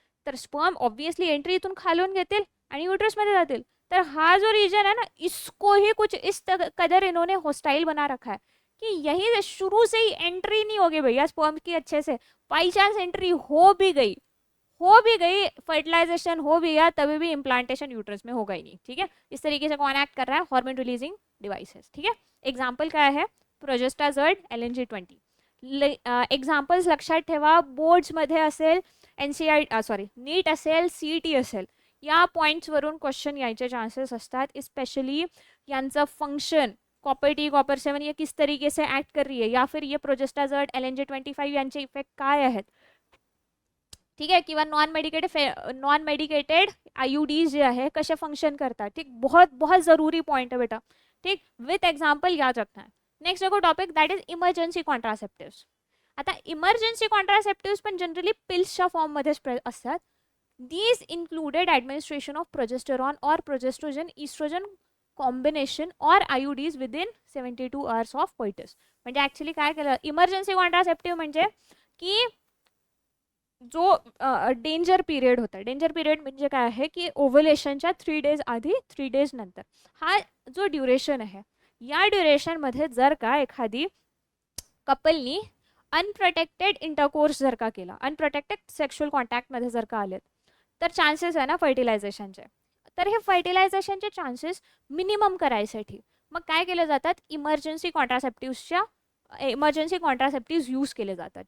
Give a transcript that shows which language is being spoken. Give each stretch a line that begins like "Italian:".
Marathi: तर sperm obviously entry इथून खालून घेतील आणि यूट्रसमध्ये जातील.
Hindi: तर हा जो रीजन है ना, इसको ही कुछ इस कदर इन्होंने हॉस्टाइल बना रखा है कि यहीं से शुरू से ही एंट्री नहीं होगी भैया स्पर्म की अच्छे से. बाई चांस एंट्री हो भी गई, फर्टिलाइजेशन हो भी गया, तभी भी इम्प्लांटेशन यूट्रस में होगा ही नहीं. ठीक है, इस तरीके से कौन एक्ट कर रहा है, हार्मोन रिलीजिंग डिवाइसेस. ठीक है, एग्जाम्पल काय है, प्रोजेस्टाजॉइड, LNG-20.
Marathi: एक्झाम्पल्स लक्षात ठेवा, बोर्ड्समध्ये असेल, नीट असेल, CET असेल, या पॉईंट्सवरून क्वेश्चन यायचे चान्सेस असतात.
Hindi: स्पेशली यांचं फंक्शन कॉपर टी, कॉपर 7 ये किस तरीके से एक्ट कर रही है, या फिर ये प्रोजेस्टाजॉइड, LNG-25
Marathi: यांचे इफेक्ट काय आहेत. ठीक आहे, किंवा नॉन मेडिकेटेड आईयूडीज जे आहे कसे फंक्शन करतात.
Hindi: ठीक, बहुत जरूरी पॉइंट है बेटा. ठीक, विथ एग्जाम्पल याद रखना है.
English: Next देखो topic that is emergency contraceptives.
Marathi: आता इमर्जन्सी कॉन्ट्रासेप्टिव्स पण जनरली पिल्सच्या फॉर्ममध्ये असतात.
English: These included administration of progesterone और progestogen oestrogen combination और IUDs within 72 hours of coitus.
Marathi: म्हणजे ॲक्च्युली काय केलं, इमर्जन्सी कॉन्ट्रासेप्टिव्ह म्हणजे की जो डेंजर पिरियड होता. डेंजर पिरियड म्हणजे काय आहे की ओव्हुलेशनच्या 3 days आधी 3 days नंतर, हा जो ड्युरेशन आहे या ड्युरेशनमध्ये जर का एखादी कपलनी अनप्रोटेक्टेड इंटरकोर्स जर का केला, अनप्रोटेक्टेड सेक्शुअल कॉन्टॅक्टमध्ये जर का आलेत, तर चान्सेस आहे ना फर्टिलायझेशनचे, तर हे फर्टिलायझेशनचे चान्सेस मिनिमम करायसाठी मग काय केले जातात, इमर्जन्सी कॉन्ट्रासेप्टिव्स यूज केले जातात.